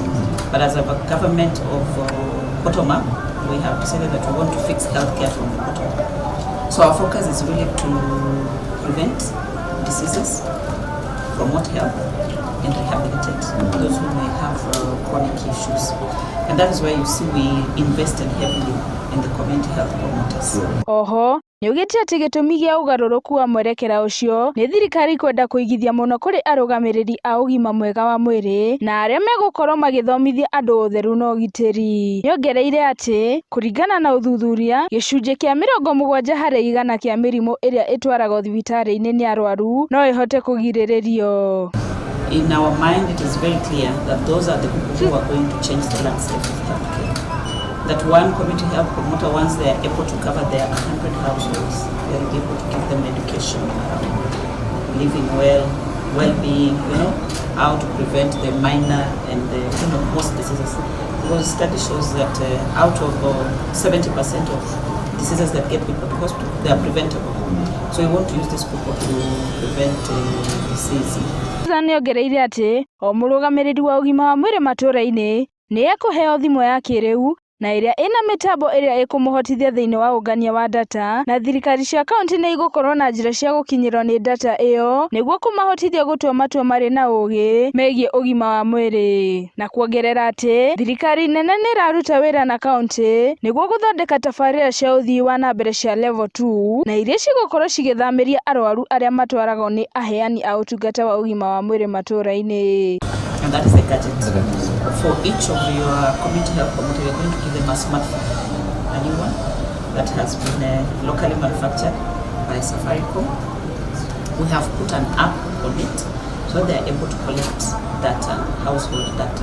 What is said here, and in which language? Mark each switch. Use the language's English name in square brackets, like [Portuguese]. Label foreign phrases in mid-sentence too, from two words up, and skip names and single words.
[English] But as a government of bottom up, we have decided that we want to fix healthcare from the bottom up. So our focus is really to prevent diseases, promote health, and rehabilitate those who may have chronic issues. And that is why you see we invested heavily in the community health promoters. [Kikuyu] Oho, niugite ati gitumi gia ugaruruku wa mwerekera ucio ni thirikari kwenda kuigithia muno kuri arugamiriri a ugima mwega wa mwiri na aria megukorwo magithomithia andu utheru na ugitiri. Niongereire ati kuringana na uthuthuria gicunje kia 70% kia mirimu iria itwaragwo thibitari-ini ni arwaru no ihote kugiriririo. [English] In our mind, it is very clear that those are the people who are going to change the landscape of healthcare. That one community health promoter, once they are able to cover their 100 households, they are able to give them education, living well, well-being, how to prevent the minor and the most diseases. Because study shows that out of 70% of diseases that get people to hospital, they are preventable. So we want to use this people to prevent disease. [Kikuyu] Niongereire ati o murugamiriri wa ugima wa mwiri matura-ini ni ekuheo thimu ya kiriu na iria ina mitambo iria ikumuhotithia thiini wa ungania wa data na thirikari cia kaunti ni igukorwo na njira cia gukinyirwo ni data iyo niguo kumahotithia gutua matua mari na ugi megie ugima wa mwiri na kuongerera ati thirikari nene ni iraruta wira na kaunti niguo guthondeka tabarira cia uthii wa na mbere cia level 2 na iria cigukorwo cigithamiria arwaru aria matwaragwo ni aheani a utungata wa ugima wa mwiri matura-ini. [English] And that is the gadget. For each of your community health promoters, we are going to give them a smartphone, a new one that has been locally manufactured by Safaricom. We have put an app on it so they are able to collect data, household data.